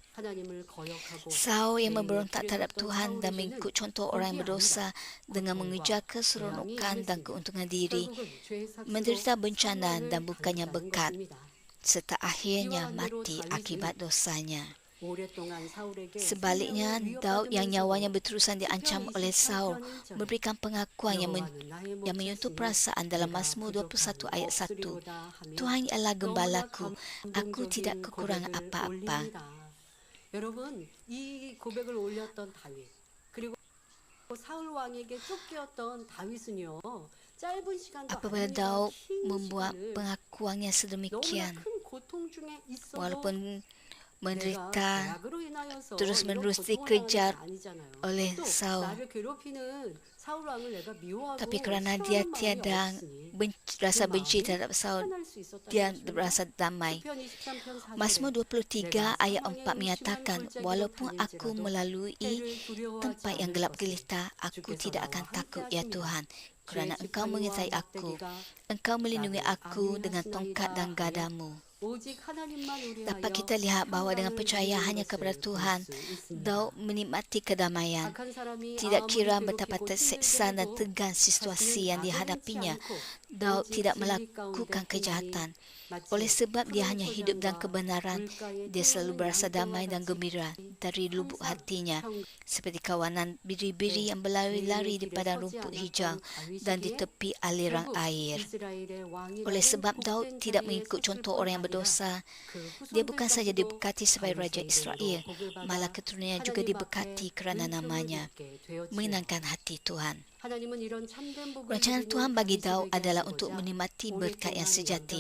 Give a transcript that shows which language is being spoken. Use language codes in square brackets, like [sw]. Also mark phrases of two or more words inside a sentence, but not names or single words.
[ms] Saul yang memberontak terhadap Tuhan dan mengikut contoh orang yang berdosa dengan mengejar keseronokan dan keuntungan diri, menderita bencana dan bukannya berkat, serta akhirnya mati akibat dosanya. Sebaliknya, Daud yang nyawanya berterusan diancam oleh Saul memberikan pengakuan yang menyentuh perasaan dalam Mazmur 21 ayat 1. Tuhan ialah gembalaku, aku tidak kekurangan apa-apa. [ko] 여러분, 이 고백을 올렸던 다윗 그리고 사울 왕에게 쫓겼던 다윗은요. 짧은 시간도 [ms] Apabila [ko] 아닙니다. [ms] Daud [ko] 긴 [ms] membuat [ko] 시간을 [ms] pengakuannya [ko] 너무나 [ms] sedemikian, [ko] 큰 고통 중에 있어도 [ms] walaupun [ko] 내가 [ms] menderita [ko] 죄악으로 인하여서 [ms] terus-menerus [ko] 이런 고통을 [ms] dikejar [ko] 당하는 게 아니잖아요. [ms] oleh [ko] 또 [ms] Saul. [ko] 나를 괴롭히는 사울 왕을 내가 미워하고 [ms] Tapi kerana dia [ko] 싫어하는 마음이 [ms] tiada [ko] 없으니 [ms] rasa [ko] 그 [ms] benci [ko] 마음이 [ms] terhadap Saul, [ko] 편할 수 있었다는 [ms] dia [ko] 것입니다. [ms] berasa damai. [ko] 시편 23편 4절에 [ms] Mazmur 23 ayat 4 [ko] 내가 [ms] menyatakan, [ko] 사망의 [ms] walaupun [ko] 음침한 [ms] aku [ko] 골짜기로 [ms] melalui [ko] 해를 두려워하지 [ms] tempat yang [ko] 않을 [ms] gelap [ko] 것을 [ms] gelita, aku [ko] 주께서 [ms] tidak [ko] 나와 [ms] akan [ko] 함께 [ms] takut, ya [ko] 하심이라. [ms] Tuhan. Kerana [ko] 주의 [ms] Engkau [ko] 지팡이와 [ms] menyertai aku, [ko] 막대기가 [ms] Engkau melindungi [ko] 나를 [ms] aku dengan tongkat dan [ko] 안위하시나이다 [ms] gadamu. [ko] 오직 하나님만 우리하여 [ms] Dapat kita lihat bahawa dengan [ko] 평강을 [ms] percaya [ko] 누리는 [ms] hanya [ko] 것을 [ms] kepada [ko] 볼 [ms] Tuhan, [ko] 수 있습니다. [ms] Daud menikmati kedamaian. [ko] 악한 사람이 [ms] Tidak [ko] 아무리 [ms] kira betapa [ko] 괴롭히고 [ms] terseksa dan [ko] 힘들게 [ms] tegang [ko] 해도 [ms] situasi yang [ko] 자신은 [ms] dihadapinya, [ko] 악을 행치 않고 [ms] Daud [ko] 오직 [ms] tidak [ko] 진리 [ms] melakukan [ko] 가운데 [ms] kejahatan. [ko] 마치 [ms] Oleh sebab dia [ko] 푸른 [ms] hanya hidup dalam [ko] 소년과 [ms] kebenaran, [ko] 물가에 [ms] dia selalu [ko] 뛰어오는 [ms] berasa [ko] 양떼와 [ms] damai dan [ko] 같이 [ms] gembira dari lubuk [ko] 항상 [ms] hatinya, [ko] 평- [ms] seperti kawanan biri-biri yang berlari-lari di padang rumput hijau dan di tepi aliran [ko] 결국 [ms] air. [ko] 이스라엘의 왕이라는 [ms] Oleh sebab Daud [ko] 복된 [ms] tidak [ko] 자리에 [ms] mengikut [ko] 섰을 [ms] contoh [ko] 뻔 [ms] orang yang [ko] 다윗은 [ms] berdosa. Dia bukan saja diberkati sebagai Raja Israel, malah keturunannya juga diberkati kerana namanya, menyenangkan hati Tuhan. Rancangan Tuhan bagi Daud adalah untuk menikmati berkat yang sejati.